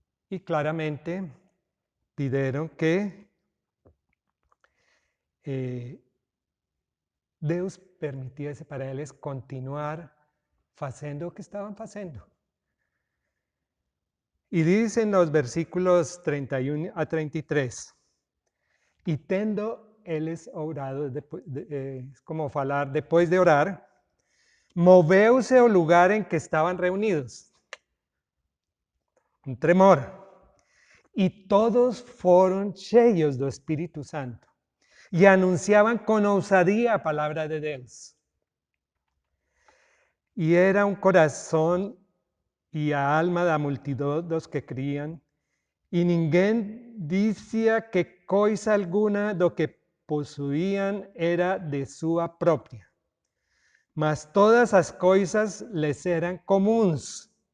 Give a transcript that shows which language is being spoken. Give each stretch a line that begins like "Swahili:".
Portuguese: E claramente pidieron que Deus permitiese para eles continuar fazendo o que estavam fazendo.
Spanish: Y dicen los versículos 31 a 33, y
Portuguese: tendo eles orado,
Spanish: como falar, después de orar, moveuse o lugar en que estaban reunidos, un tremor, y todos fueron cheios do Espíritu Santo, y anunciaban con ousadia a palabra de Deus.
Portuguese: Y era un corazón e a alma da multidão dos que criam, e ninguém dizia que coisa alguna do que possuíam era de sua própria, mas todas as coisas lhes eram comuns.